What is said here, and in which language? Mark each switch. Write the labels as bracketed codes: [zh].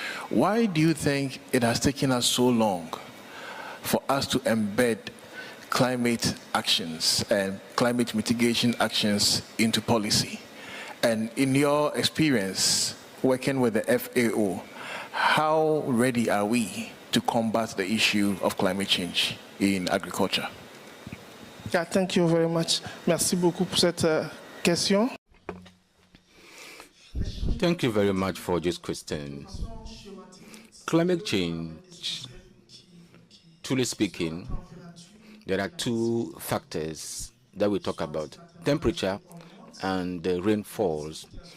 [en] Why do you think it has taken us so long for us to embed climate actions and climate mitigation actions into policy? And in your experience working with the FAO, how ready are we to combat the issue of climate change in agriculture? Yeah, thank you very much. [fr] Merci beaucoup pour cette question. [en] Thank you very much for this question. Climate change, truly speaking, there are two factors that we talk about: temperature and the rainfalls.